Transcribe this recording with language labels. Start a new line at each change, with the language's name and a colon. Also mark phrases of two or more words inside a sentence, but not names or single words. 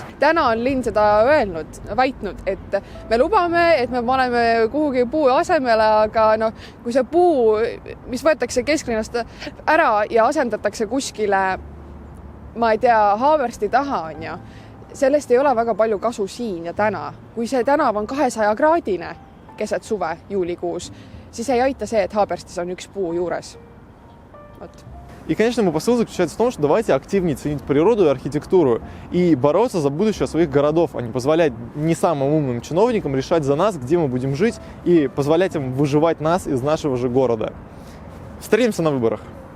Estonian: Täna on linn seda väitnud, et me lubame, et me paneme kuhugi puu asemele, aga kui see puu, mis võetakse kesklinnast ära ja asendatakse kuskile, ma ei tea, Haabersti taha on ju, sellest ei ole väga palju kasu siin ja täna. Kui see tänav on 200-kraadine keset suve juulikuus, siis ei aita see, et Haaberstis on üks puu juures.
Russian: И, конечно, мой посыл заключается в том, что давайте активнее ценить природу и архитектуру и бороться за будущее своих городов, а не позволять не самым умным чиновникам решать за нас, где мы будем жить, и позволять им выживать нас из нашего же города. Встретимся на выборах.